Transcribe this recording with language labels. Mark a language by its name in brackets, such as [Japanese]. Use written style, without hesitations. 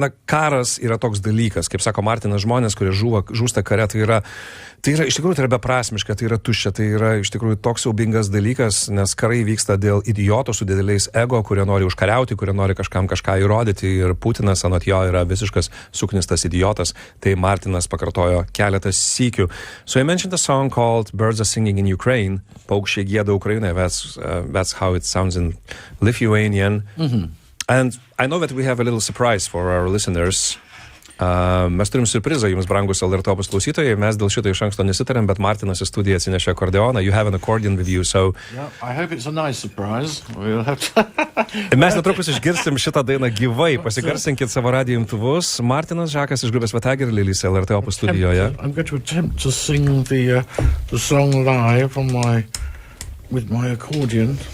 [Lithuanian] karas yra toks dalykas, kaip sako Martynas, žmonės, kurie žūsta kare, tai yra iš tikrųjų tai yra beprasmiška, tai yra tuščia, tai yra iš tikrųjų toks siaubingas dalykas, nes karai vyksta dėl idiotų su dideliais ego, kurie nori užkariauti, kurie nori kažkam kažką įrodyti ir Putinas anot jo yra visiškas suknistas idiotas. Tai Martynas pakartojo keletą sykių. [English] So I mentioned a song called Birds are Singing in Ukraine, [Lithuanian] paukščiai gieda Ukrainoje, [English] that's how it sounds in Lithuanian. Mm-hmm. And I know that we have a little surprise for our listeners. [Lithuanian] Mes turim surprizą jums, brangus LRT OPUS klausytojai, mes dėl šito iš anksto nesitarėm, bet Martynas į studiją atsinešė akordeoną. [English] You have an accordion with you, so... Yeah, I hope it's a nice surprise. We'll have to... [Lithuanian] Mes netrukus išgirsim šitą dainą gyvai, pasigarsinkit savo radijo imtuvus. Martynas Jacques'as iš grupės Tiger Lillies LRT OPUS studijoje. [English] I'm going to attempt to sing the song live with my accordion.